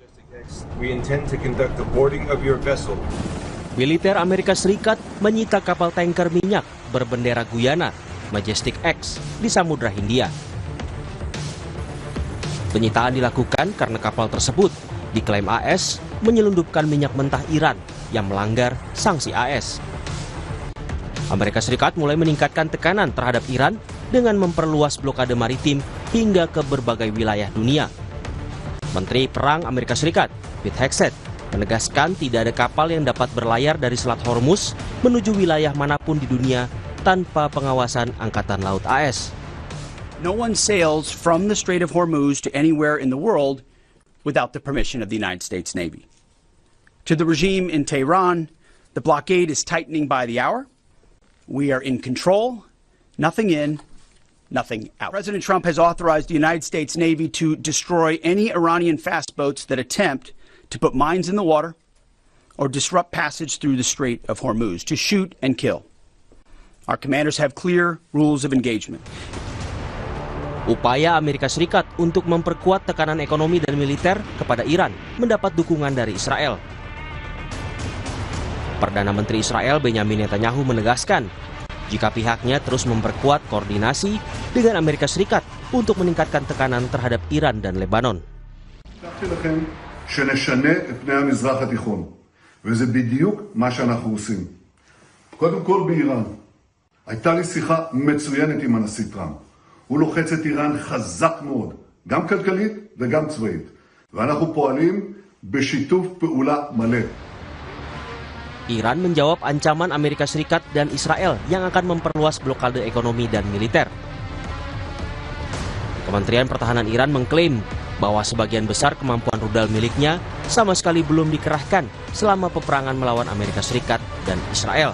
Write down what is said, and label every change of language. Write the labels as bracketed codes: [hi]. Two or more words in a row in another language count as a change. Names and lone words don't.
[en] We intend to conduct the boarding of your vessel. [id] Militer Amerika Serikat menyita kapal tanker minyak berbendera Guyana, Majestic X, di Samudra Hindia. Penyitaan dilakukan karena kapal tersebut diklaim AS menyelundupkan minyak mentah Iran yang melanggar sanksi AS. Amerika Serikat mulai meningkatkan tekanan terhadap Iran dengan memperluas blokade maritim hingga ke berbagai wilayah dunia. Menteri Perang Amerika Serikat, Pete Hegseth, menegaskan tidak ada kapal yang dapat berlayar dari Selat Hormuz menuju wilayah manapun di dunia tanpa pengawasan Angkatan Laut AS. [en] No one sails from the Strait of Hormuz to anywhere in the world without the permission of the United States Navy. To the regime in Tehran, the blockade is tightening by the hour. We are in control, nothing in, nothing out. President Trump has authorized the United States Navy to destroy any Iranian fast boats that attempt to put mines in the water or disrupt passage through the Strait of Hormuz, to shoot and kill. Our commanders have clear rules of engagement. [id] Upaya Amerika Serikat untuk memperkuat tekanan ekonomi dan militer kepada Iran mendapat dukungan dari Israel. Perdana Menteri Israel Benjamin Netanyahu menegaskan jika pihaknya terus memperkuat koordinasi dengan Amerika Serikat untuk meningkatkan tekanan terhadap Iran dan Lebanon. [he] שנשנה את פני המזרח התיכון, וזה בדיוק מה שאנחנו עושים. קודם כל באיראן, הייתה לי שיחה מצוינת עם הנשיא טראמפ. הוא לוחץ את איראן חזק מאוד, גם כלכלית וגם צבאית. ואנחנו פועלים בשיתוף פעולה מלא. [id] Iran menjawab ancaman Amerika Serikat dan Israel yang akan memperluas blokade ekonomi dan militer. Kementerian Pertahanan Iran mengklaim bahwa sebagian besar kemampuan rudal miliknya sama sekali belum dikerahkan selama peperangan melawan Amerika Serikat dan Israel.